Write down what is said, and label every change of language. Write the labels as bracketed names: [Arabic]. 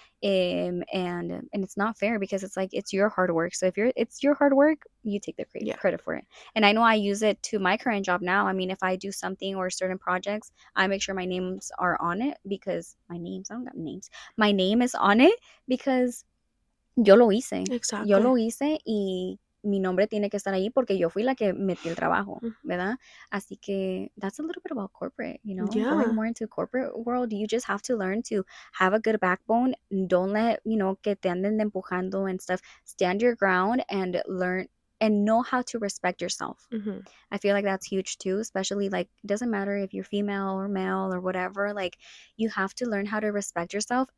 [English] And it's not fair, because it's like it's your hard work. So if it's your hard work, you take the Yeah. credit for it. And I know I use it to my current job now. I mean, if I do something or certain projects, I make sure my names are on it, because I don't got names, my name is on it, because [Spanish] yo [English] Exactly. [Spanish] lo hice y mi nombre tiene que estar ahí porque yo fui la que metí el trabajo, Mm. ¿verdad? Así que [English] that's a little bit about corporate, going Yeah. more into corporate world. You just have to learn to have a good backbone. Don't let, [Spanish] que te anden empujando [English] and stuff. Stand your ground and learn and know how to respect yourself. Hmm. I feel like that's huge too, especially like it doesn't matter if you're female or male or whatever, like you have to learn how to respect yourself.